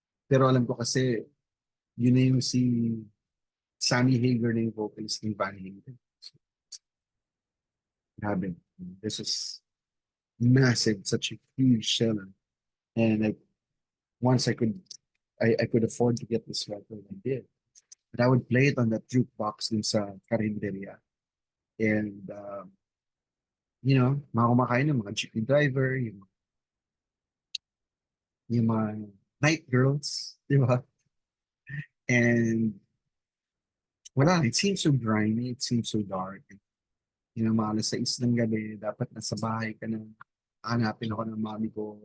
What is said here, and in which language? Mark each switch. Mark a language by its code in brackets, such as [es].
[tl] Pero alam ko kasi, yun na yung si Sammy Hagar na yung vocalist ng Van Halen. [en] So, grabe. This is massive, such a huge seller. And once I could afford to get this record, I did. But I would play it on that jukebox [tl] dun sa [en] Carinderia. [tl] And, mga kumakain ng mga jeepney driver, yung mga night girls, di ba? [en] And [tl] wala, [en] it seems so grimy, it seems so dark. [tl] Mga alas 6 ng gabi, dapat nasa bahay ka na, hanapin ako ng mami ko.